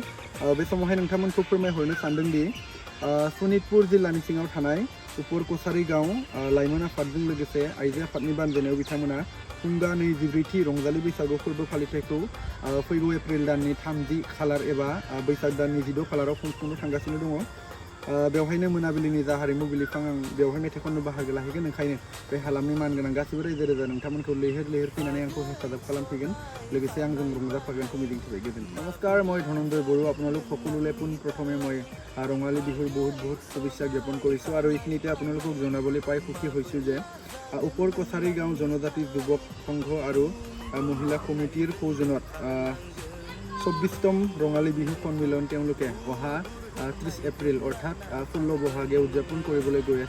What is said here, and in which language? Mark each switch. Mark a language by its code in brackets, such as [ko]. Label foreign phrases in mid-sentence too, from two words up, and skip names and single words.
[brx] बे समावहाय नोंथांमोनखौ फोरमायहरनो सानदोंदि सनितपुर जिल्लानि सिङाव थानाय उपर कसारी गांव लाइमोन आफादजों लोगोसे आइजो आफादनि बानजायनायाव बिथांमोना खुंगा 24थि रंजालि बैसागु फोरबो फालिथायखौ फैगौ एप्रिल दाननि 30 खालार एबा बैसाग दाननि 12 खालाराव खुंफुंनो थांगासिनो दङ। बेवहायनो मोनाबिलिनि जा हारिमु बिलिफां आं बेवहाय मेथाइ खननो बाहागो लाहैगोन। ओंखायनो बे हालामनि मानगोनां गासिबो रायजो राजा नोंथांमोनखौ लैहोर फैनानै आंखौ हेफाजाब खालामफैगोन। लोगोसे आंजों रंजाफागोनखौ मिजिंथिबाय। गोजोन नमस्कार, [as] মই ধনঞ্জয় বড়ো আপোনালোক সকলোলৈ পোনপ্ৰথমে মই ৰঙালী বিহুৰ বহুত শুভেচ্ছা জ্ঞাপন কৰিছোঁ আৰু এইখিনিতে আপোনালোকক জনাবলৈ পাই সুখী হৈছোঁ যে উपर कसारी गांव জনজাতি যুৱক সংঘ আৰু মহিলা কমিটিৰ সৌজন্যত 24তম ৰঙালী বিহু সন্মিলন তেওঁলোকে অহা 30 এপ্ৰিল অৰ্থাৎ 16 বহাগে উদযাপন কৰিবলৈ গৈ আছে।